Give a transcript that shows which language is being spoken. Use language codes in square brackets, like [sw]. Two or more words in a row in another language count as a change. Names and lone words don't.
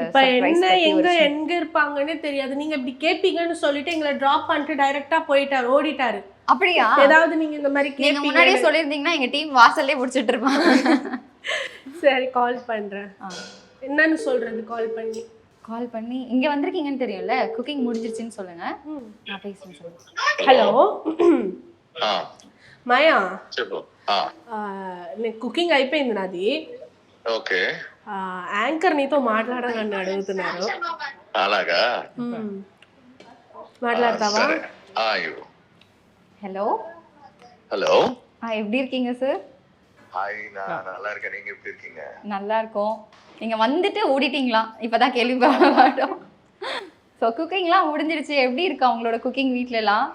[ta] இப்ப என்ன எங்க இருப்பாங்கன்னே தெரியாது. நீங்க இப்படி கேப்பீங்கன்னு சொல்லிட்டு எங்களை டிராப் பண்ணிட்டு டைரக்டா போயிட்டாரு, ஓடிட்டாரு. அப்படியா? ஏதாவது நீங்க இந்த மாதிரி நீங்க முன்னாடியே சொல்லிருந்தீங்கன்னா எங்க டீம் வாசல்லே முடிச்சிட்டு இருப்பாங்க. சரி, கால் பண்றேன். என்னன்னு சொல்றது? கால் பண்ணி இங்க வந்திருக்கீங்கன்னு தெரியும்ல, குக்கிங் முடிஞ்சிருச்சுன்னு சொல்லுங்க, நான் பேசுறேன். சொல்லுங்க. ஹலோ [te] మాయా, నేను కుకింగ్ అయిపోయింది నాది. ఓకే. యాంకర్ నీతో మాట్లాడాలని అడుగుతున్నారు. అలాగా? మాట్లాడతావా? [ta] ஹலோ ஹலோ, எப்படி இருக்கீங்க சார்? ஹாய், நான் நல்லா இருக்கேன். நீங்க எப்படி இருக்கீங்க? நல்லா இருக்கோம். நீங்க வந்துட்டு ஓடிட்டீங்களா? இப்பதான் கேள்விப்பட்டோம். ஸோ குக்கிங்லாம் முடிஞ்சிருச்சு. எப்படி இருக்கா உங்களோட குக்கிங் வீட்ல எல்லாம்?